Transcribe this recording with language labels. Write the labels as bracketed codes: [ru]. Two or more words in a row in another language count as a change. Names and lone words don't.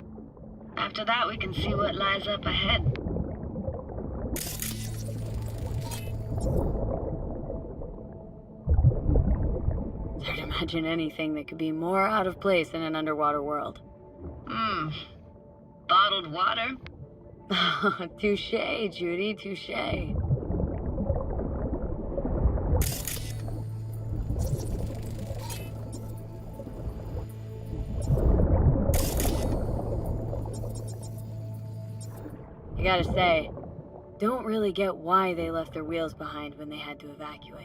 [en] After that, we can see what lies up ahead. It's hard to imagine anything that could be more out of place in an underwater world. Bottled water? Touche, Judy, touche. I gotta say, don't really get why they left their wheels behind when they had to evacuate.